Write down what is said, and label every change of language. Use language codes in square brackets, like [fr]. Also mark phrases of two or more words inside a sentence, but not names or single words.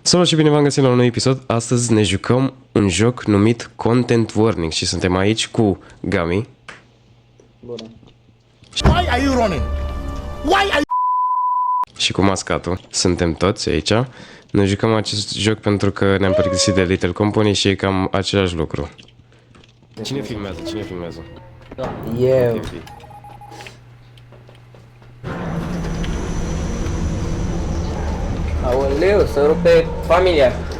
[ro] Salut și bine v-am găsit la un nou episod. Astăzi ne jucăm un joc numit Content Warning și suntem aici cu Gami. Bună. [en] Why are you running? Why are you... [ro] Și cu Mascatul. Suntem toți aici. Ne jucăm acest joc pentru că ne-am părăsit de Little Company și e cam același lucru. Cine filmează? Cine filmează? Eu. Aoleu, să rupe familia.